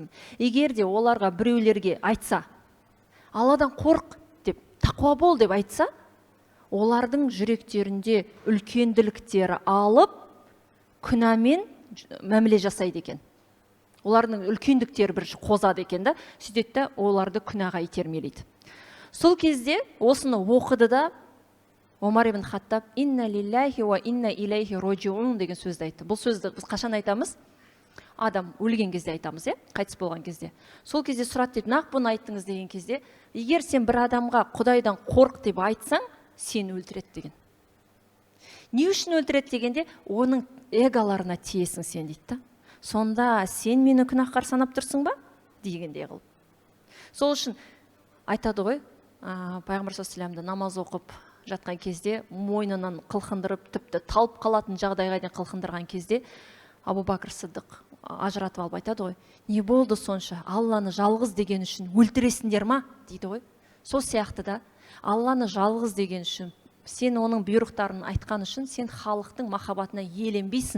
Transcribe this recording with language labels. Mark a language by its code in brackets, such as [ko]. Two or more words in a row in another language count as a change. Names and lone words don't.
[kk] Егер де оларға біреулерге айтса, Алладан қорқ деп, тақуа бол деп айтса, олардың жүректерінде үлкенділіктері алып, күнәмен мәміле жасайды екен. Олардың үлкендіктері бір қозады екен да, сөйтеді оларды күнәға итермелейді. Сол кезде осыны оқыды да Омар ибн Хаттаб [ar] «إنا لله وإنا إليه راجعون» [kk] деген сөзді айтты. Бұл сөзді біз қашан айтамыз? Адам өлген кезде айтамыз, қайтыс болған кезде. Сол кезде сұрады дейді, нақ бұны айттыңыз деген кезде, егер сен бір адамға Құдайдан қорқ деп айтсаң, сені өлтіреді деген. Не үшін өлтіреді дегенде, оның эголарына тиесің сен дейді. Сонда сен мені күнәһар санап тұрсың ба? Дегендей қылып. Сол үшін айтады ғой, Пайғамбар [ar] صلى الله عليه وسلم [kk] намаз оқып жатқан кезде, мойнынан қылқындырып, тіпті талып қалатын жағдайға дейін қылқындырған кезде, Абу Бакр Сиддиқ ажыратып алып айтады ғой, не болды сонша? Алланы жалғыз деген үшін өлтіресіңдер ма? Дейді ғой. Сол сияқты да, Алланы жалғыз деген үшін, сен оның бұйрықтарын айтқан үшін, сен халықтың махаббатына иеленбейсің.